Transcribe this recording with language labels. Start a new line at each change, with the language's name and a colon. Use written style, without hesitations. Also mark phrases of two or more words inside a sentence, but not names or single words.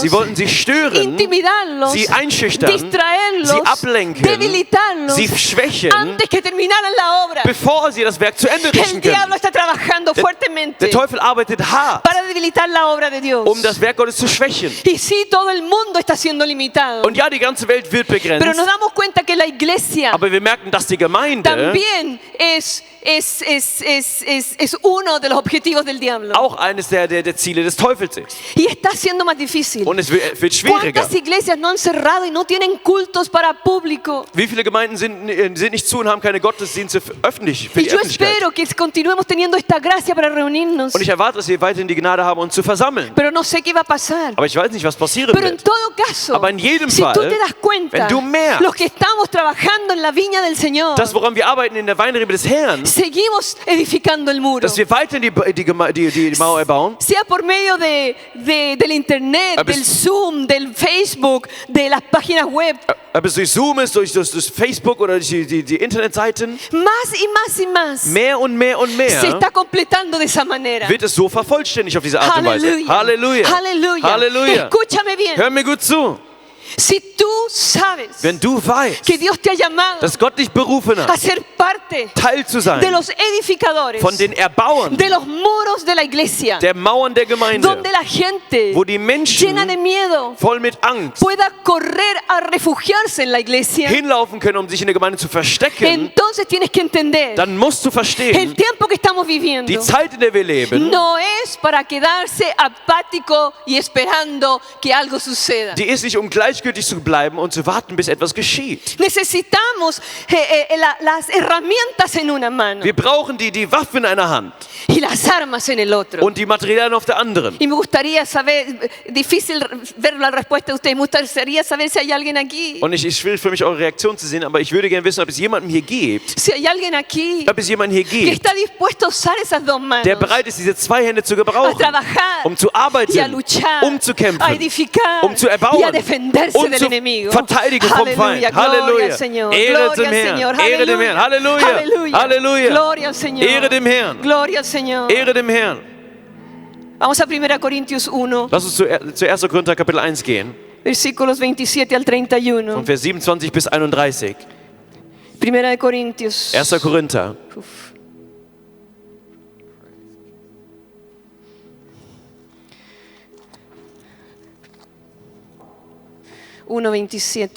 German: sie wollten sie stören,
Spanish: intimidarlos,
German: sie einschüchtern,
Spanish: distraerlos,
German: sie ablenken,
Spanish: debilitarlos,
German: sie schwächen,
Spanish: antes que terminaran la obra.
German: bevor sie das Werk zu Ende richten
Spanish: El diablo
German: können.
Spanish: está trabajando fuertemente
German: Der Teufel arbeitet hart,
Spanish: para debilitar la obra de Dios.
German: um das Werk Gottes zu schwächen.
Spanish: Y sí, todo el mundo está siendo limitado.
German: Und ja, die ganze Welt wird
Spanish: Pero
German: begrenzt,
Spanish: nos damos cuenta que la iglesia
German: aber wir merken, dass die Gemeinde
Spanish: también es uno de los objetivos del diablo.
German: auch eines der Ziele des Teufels ist.
Spanish: Y está siendo más difícil.
German: Und es wird schwieriger.
Spanish: ¿Cuántas iglesias no han cerrado y no tienen cultos para público?
German: Wie viele Gemeinden sind nicht zu und haben keine Gottesdienste öffentlich für
Spanish: Y
German: die
Spanish: yo
German: Öffentlichkeit?
Spanish: espero que continuemos teniendo esta gracia para reunirnos.
German: Und ich erwarte, dass wir weiterhin die Gnade haben, uns zu versammeln.
Spanish: Pero no sé qué va a pasar.
German: Aber ich weiß nicht, was passieren
Spanish: Pero en
German: wird.
Spanish: todo caso,
German: Aber in jedem
Spanish: si
German: Fall,
Spanish: tú te das cuenta,
German: wenn du merkst,
Spanish: los que estamos trabajando en la viña del Señor,
German: Das, woran wir arbeiten in der Weinrebe des Herrn,
Spanish: seguimos edificando el muro.
German: dass wir weiter die Mauer bauen.
Spanish: Sea por medio del internet,
German: Aber
Spanish: del es- Zoom, del Facebook, de las páginas web.
German: Ob es durch Zoom ist, durch Facebook oder durch die Internetseiten.
Spanish: Más y más y más
German: Mehr und mehr und
Spanish: se
German: mehr
Spanish: está completando de esa manera.
German: wird es so vervollständigt auf diese Art und Weise. Halleluja. Halleluja. Halleluja.
Spanish: Escúchame bien.
German: Hör mir gut zu.
Spanish: Si tú sabes
German: Wenn du weißt,
Spanish: que Dios te ha llamado
German: dass Gott dich berufen
Spanish: a
German: hat,
Spanish: ser parte
German: Teil zu
Spanish: de
German: sein
Spanish: los edificadores,
German: von den Erbauern
Spanish: de los muros de la iglesia,
German: der Mauern der Gemeinde,
Spanish: donde la gente
German: wo die Menschen
Spanish: llena de miedo
German: voll mit Angst
Spanish: pueda correr a refugiarse en la iglesia,
German: hinlaufen können, um sich in der Gemeinde zu verstecken,
Spanish: entonces tienes que entender,
German: dann musst du
Spanish: el
German: verstehen,
Spanish: tiempo que estamos viviendo
German: die Zeit, in der wir leben,
Spanish: no es para quedarse apático y esperando que algo suceda.
German: die ist nicht, um gleichgültig zu bleiben und zu warten, bis etwas geschieht.
Spanish: Necesitamos las herramientas en una mano
German: Wir brauchen die Waffen in einer Hand
Spanish: y las armas en el otro.
German: und die Materialien auf der anderen.
Spanish: Y me gustaría saber, difícil ver la respuesta de ustedes, me gustaría saber si hay alguien aquí.
German: Und ich will für mich eure Reaktion zu sehen, aber ich würde gerne wissen, ob es jemanden hier gibt,
Spanish: Si hay alguien aquí
German: ob es jemanden hier
Spanish: que
German: gibt,
Spanish: está dispuesto a usar esas dos manos,
German: der bereit ist, diese zwei Hände zu
Spanish: a
German: gebrauchen,
Spanish: trabajar
German: um zu
Spanish: y a
German: arbeiten,
Spanish: luchar,
German: um zu
Spanish: a
German: kämpfen,
Spanish: edificar
German: um zu
Spanish: y a
German: erbauen,
Spanish: defenderse
German: um
Spanish: del
German: zu
Spanish: enemigo.
German: verteidigen vom Feind.
Spanish: Gloria al
German: Halleluja.
Spanish: Señor.
German: Ehre
Spanish: Gloria
German: dem
Spanish: al
German: Herrn.
Spanish: Señor.
German: Ehre dem Herrn. Halleluja. Halleluja. Halleluja.
Spanish: Gloria al Señor.
German: Ehre dem Herrn.
Spanish: Gloria al Señor.
German: Ehre dem Herrn.
Spanish: Vamos a 1 Corintios 1,
German: Lass uns zu 1. Korinther Kapitel 1 gehen,
Spanish: versículos 27 al
German: von
Spanish: 31.
German: Vers 27 bis 31.
Spanish: 1 Corintios
German: 1. Korinther.
Spanish: Uf. Uno 27.